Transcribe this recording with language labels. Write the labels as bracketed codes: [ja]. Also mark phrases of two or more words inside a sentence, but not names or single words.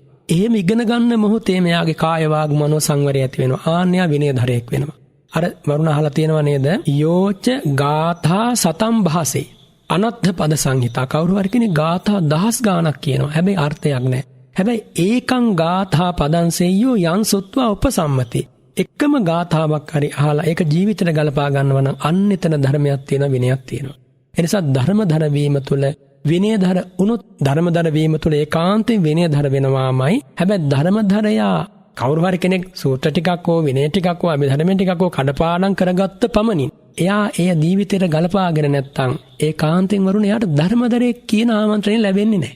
[si] එහෙම ඉගෙන ගන්න මොහොතේ මෙයාගේ කාය වාග් මනෝ සංවරය ඇති වෙනවා. ආන්‍ය විනයදරයෙක් වෙනවා. අර වරුණ අහලා තියෙනව නේද? [pi] යෝච ගාථා සතම් භාසේ අනත්ථ පද සංහිතා. [si] කවුරු හරි කෙනෙක් ගාථා 10 ගාණක් කියනවා. හැබැයි අර්ථයක් නැහැ. [pi] හැබැයි ඒකං ගාථා පදං සෙය්‍යෝ යං සුත්වා උපසම්මති. [si] එකම ගාථාවක් හරි අහලා ඒක ජීවිතේට ගලපා ගන්නවා නම් අන්න එතන ධර්මයක් තියෙනවා, විනයක් තියෙනවා. එනිසා ධර්මදර වීම තුළ විනයදර උනොත් ධර්මදර වීම තුළ ඒකාන්තයෙන් විනයදර වෙනවාමයි. හැබැයි ධර්මදරයා කවුරු හරි කෙනෙක් සූත්‍ර ටිකක් හෝ විනය ටිකක් හෝ අභිධර්ම ටිකක් හෝ කඩපාඩම් කරගත්ත පමණින් එයා ඒ ජීවිතේට ගලපාගෙන නැත්තම් ඒකාන්තයෙන් වරුණ එයාට ධර්මදරයෙක් කියන ආමන්ත්‍රණය ලැබෙන්නේ නැහැ.